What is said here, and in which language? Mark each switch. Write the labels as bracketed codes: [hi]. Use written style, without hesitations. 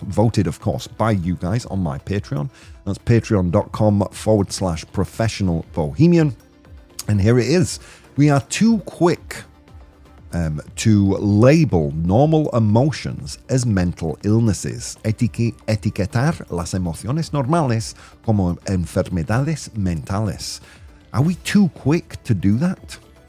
[en] Voted, of course, by you guys on my Patreon. That's patreon.com/professional bohemian. And here it is. We are too quick to label normal emotions as mental illnesses. [es] Etiquetar las emociones normales como enfermedades mentales. [en] Are we too quick to do that?